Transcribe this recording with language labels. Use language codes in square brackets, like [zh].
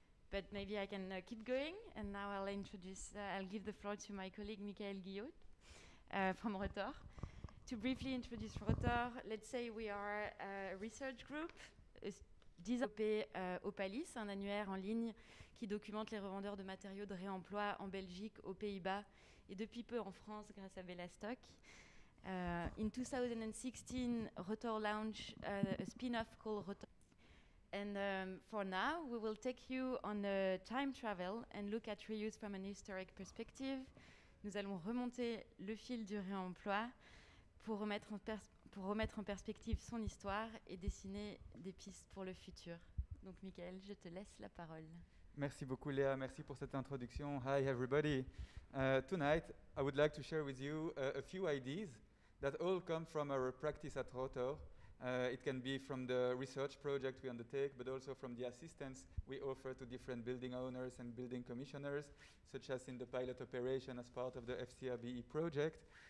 [en] But maybe I can keep going, and now I'll give the floor to my colleague Ghyoot from Rotor. To briefly introduce Rotor, let's say we are a research group [fr] développé au Palis, un annuaire en ligne qui documente les revendeurs de matériaux de réemploi en Belgique, aux Pays-Bas et depuis peu en France grâce à Bellastock. [en] In 2016, Rotor launched a spin-off called Rotor. And for now, we will take you on a time travel and look at reuse from an historic perspective. [fr] Nous allons remonter le fil du réemploi pour remettre en perspective son histoire et dessiner des pistes pour le futur. Donc, Michael, je te laisse la parole. Merci beaucoup, Léa. Merci pour cette introduction. [en] Hi, everybody. Tonight, I would like to share with you a few ideas that all come from our practice at Rotor. It can be from the research project we undertake, but also from the assistance we offer to different building owners and building commissioners, such as in the pilot operation as part of the FCRBE project.